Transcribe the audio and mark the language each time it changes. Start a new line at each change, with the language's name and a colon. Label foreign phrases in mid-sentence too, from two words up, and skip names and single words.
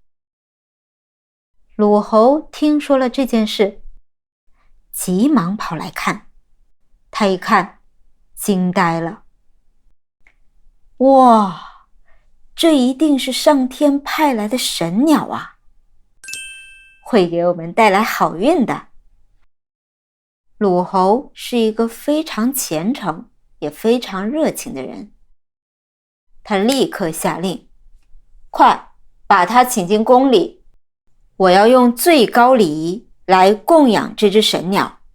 Chinese: 魯侯聽說了這件事，急忙跑來看。他一看，驚呆了。哇，這一定是上天派來的神鳥啊，會給我們帶來好運的。魯侯是一個非常虔誠也非常熱情的人，他立刻下令，快把他請進宮裡，我要用最高禮儀來供養這隻神鳥。